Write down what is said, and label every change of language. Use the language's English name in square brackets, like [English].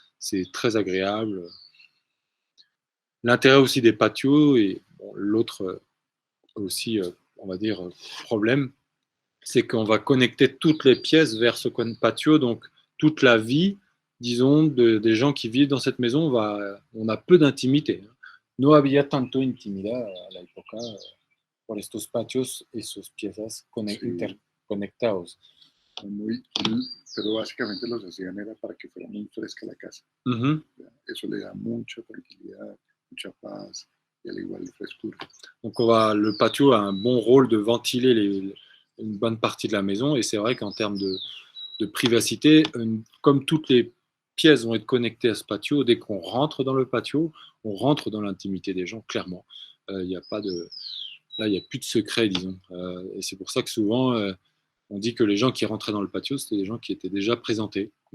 [French] C'est très agréable. L'intérêt aussi des patios, et bon, l'autre aussi, on va dire, problème, c'est qu'on va connecter toutes les pièces vers ce patio, donc toute la vie, disons, des gens qui vivent dans cette maison, on a peu d'intimité. [Spanish] No había tanto intimidad a la época por estos patios y sus piezas interconectados. Pero básicamente los hacían era para que fuera muy fresca la casa. Eso le da mucha tranquilidad, mucha paz y al igual de frescura. [French] Donc le patio a un bon rôle de ventiler une bonne partie de la maison, et c'est vrai qu'en termes de privacité, comme toutes les pièces vont être connectées à ce patio, dès qu'on rentre dans le patio, on rentre dans l'intimité des gens, clairement. Il n'y a plus de secret, disons. Et c'est pour ça que souvent, on dit que les gens qui rentraient dans le patio, c'était des gens qui étaient déjà présentés.